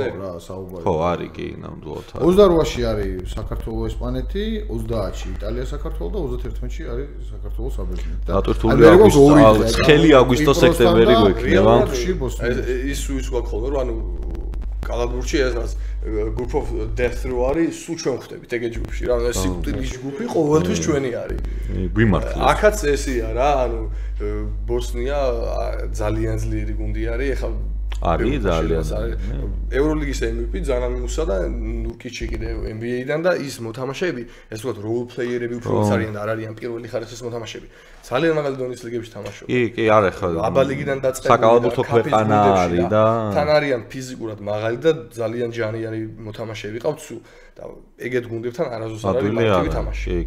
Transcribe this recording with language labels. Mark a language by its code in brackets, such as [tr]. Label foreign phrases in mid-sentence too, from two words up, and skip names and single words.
[ka] რა საუბარი. ხო, არის კი, ნამდვილად. 28-ში არის საქართველოს ესპანეთი, 30-ში იტალია საქართველო და 31-ში არის საქართველოს საბერძნეთი. დატვირთული აგვისტოს, ხელი აგვისტო სექტემბერი გვექნება. ის გვაქვს ხოლმე რომ ანუ კალათბურთში ეს [en] group of death [ka] რო არის, სულ ჩვენ ხვდებით ეგ ჯგუფში რა, ეს სიკვდილის ჯგუფი ყოველთვის ჩვენი არის. გვიმართლეს. აქაც ესია რა, ანუ ბოსნია ძალიან ძლიერი გუნდი არის, ეხლა არის ძალიან. ევროლიგის MVP ზანან მუსა და ნურკიჩი კიდე NBA-დან და ის მოთამაშეები, ეს ვთქვათ, [en] role player- [ka] ები უფრო არიან და არ არიან პირველი ხარისხის მოთამაშეები. ძალიან მაგალ დონის ლიგებში თამაშობენ. კი, არის ხო. აბა ლიგიდან დაწყებული საკალათბურთო ქვეყანა არის და თან არიან ფიზიკურად მაღალი და ძალიან ჯანიანი მოთამაშეები ყავთ სულ და ეგეთ გუნდებთან არასდროს არ არის მარტივი თამაში. კი,